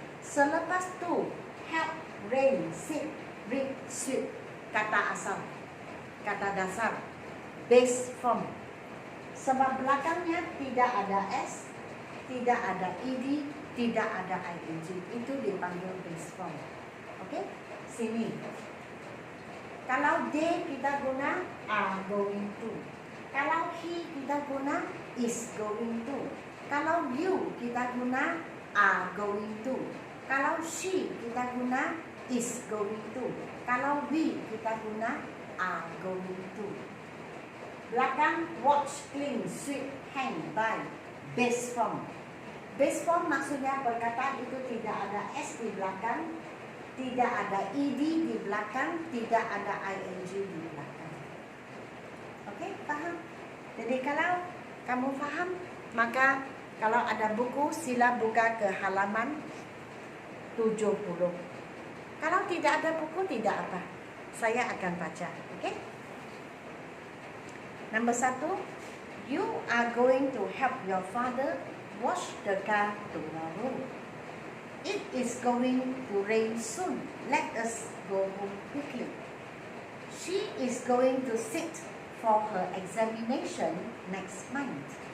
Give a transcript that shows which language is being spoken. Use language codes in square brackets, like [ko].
[ms] Selepas tu, help, rain, sit, read, sweep. Kata asal, kata dasar, base form. Sebab belakangnya tidak ada s, tidak ada ed, tidak ada ing. Itu dipanggil base form. Okey, sini. Kalau they, kita guna are going to. Kalau he, kita guna is going to. Kalau you, kita guna are going to. Kalau she, kita guna is going to. Kalau we, kita guna are going to. Belakang, watch, clean, sweep, hang, buy. Base form. Base form maksudnya perkataan itu tidak ada s di belakang, tidak ada ed di belakang, tidak ada ing di belakang. Okey, faham? Jadi kalau kamu faham, maka kalau ada buku, sila buka ke halaman 70. Kalau tidak ada buku, tidak apa. Saya akan baca. Okay? [en] Number 1, you are going to help your father wash the car tomorrow. It is going to rain soon. Let us go home quickly. She is going to sit for her examination next month.